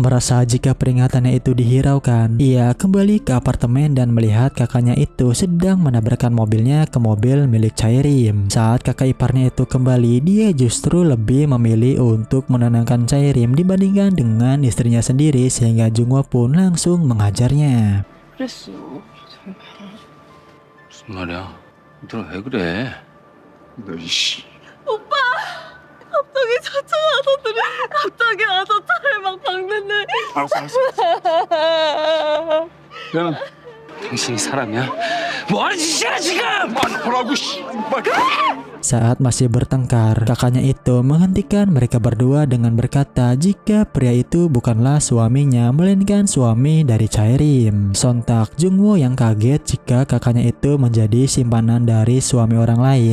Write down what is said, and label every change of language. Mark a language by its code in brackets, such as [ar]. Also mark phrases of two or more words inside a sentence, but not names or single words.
[id] Merasa jika peringatannya itu dihiraukan, ia kembali ke apartemen dan melihat kakaknya itu sedang menabrakkan mobilnya ke mobil milik Chaerim. Saat kakak iparnya itu kembali, dia justru lebih memilih untuk menenangkan Chaerim dibandingkan dengan istrinya sendiri, sehingga Jungwoo pun langsung menghajarnya. [ko] 무슨 말이야? 얘들아 왜 그래? 너 이씨. 갑자기 찾아와서 갑자기 와서 차를 막 박는데. 야, 당신이 사람이야? 뭐 하는 짓이야 지금? 뭐라고 씨발. [id] Saat masih bertengkar, kakaknya itu menghentikan mereka berdua dengan berkata jika pria itu bukanlah suaminya melainkan suami dari Chaerim. Sontak, Jungwoo yang kaget jika kakaknya itu menjadi simpanan dari suami orang lain.